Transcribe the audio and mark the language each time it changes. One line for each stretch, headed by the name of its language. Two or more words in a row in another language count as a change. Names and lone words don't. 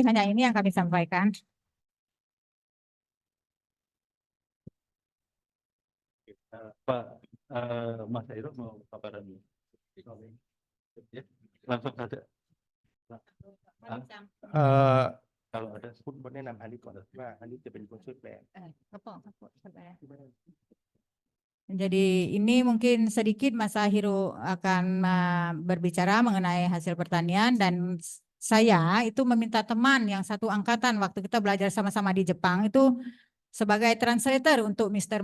Indonesian: Hanya ini yang kami sampaikan. Pak Mas Hairul mau paparan ya, langsung saja. Kalau ada
Thai: คุณบนแนะนำฮันนี่ก่อนว่าฮันนี่จะเป็นคนช่วยแปล
Indonesian: Jadi ini mungkin sedikit Mas Hiro akan berbicara mengenai hasil pertanian dan saya itu meminta teman yang satu angkatan waktu kita belajar sama-sama di Jepang itu sebagai translator untuk Mr.